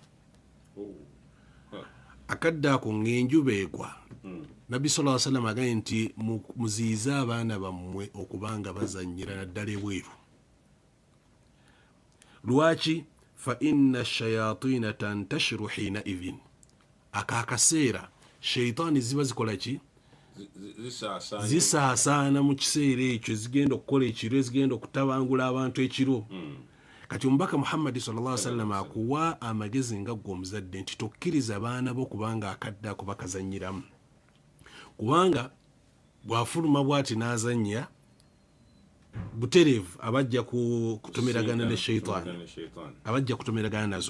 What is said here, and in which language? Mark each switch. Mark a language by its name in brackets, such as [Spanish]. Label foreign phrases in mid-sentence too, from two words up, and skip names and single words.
[Ganda] Akadde ako ng'enjuba egwa Nabbi [Arabic] صلى الله عليه وسلم [Ganda] agambye nti muziize abaana bammwe okubanga bazannyira naddala ebweru. Lwaki? [Arabic] فإن الشياطين تنتشر حينئذ. [Ganda] Akaseera shaytaani ziba zikola ki? Zisaasaana mu kiseera ekyo, zigenda okukola ekiro, zigenda okutabangula abantu ekiro. Kati omubaka Muhammad [Arabic] صلى الله عليه وسلم [Ganda] akuwa amagezi nga ggwe omuzadde nti tokkiriza baana bo kubanga akadde ako bakazannyiramu, kubanga bw'afuluma bw'ati n'azannya butereevu abajja kutomeragana ne shaytaani, abajja kutomeragana nazo.